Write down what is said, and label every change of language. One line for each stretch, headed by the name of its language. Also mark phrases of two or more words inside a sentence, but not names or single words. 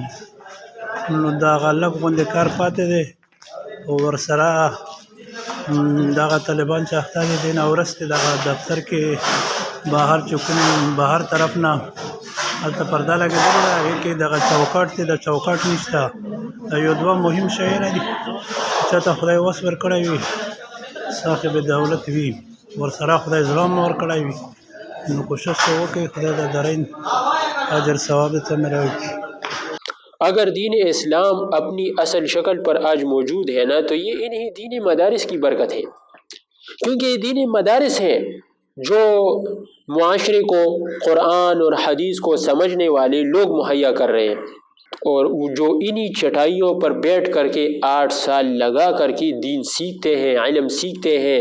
Pashto: نو دا هغه لږ غوندې کار پاتې دی، او ورسره دغه طالبان چې اخته دي دې نه وروسته دغه دفتر کې بهر چې کوم بهر طرف نه هلته پرده لګېدلې ده، هغې کې دغه چوکاټ دی، د چوکاټ نشته. دا یو 2 مهم شیونه دي. چاته خدای وس ورکړی وي، صاحب دولت وي، ورسره خدای زړه هم ورکړی وي، نو کوشش تو وکړئ خدای د درین اجر ثواب ته مې راوکړي.
Urdu: اگر دین اسلام اپنی اصل شکل پر آج موجود ہے نا تو یہ انہی دین مدارس کی برکت ہے، کیونکہ یہ دین مدارس ہیں جو معاشرے کو قرآن اور حدیث کو سمجھنے والے لوگ مہیا کر رہے ہیں، اور جو انہی چٹائیوں پر بیٹھ کر کے 8 سال لگا کر کے دین سیکھتے ہیں، علم سیکھتے ہیں.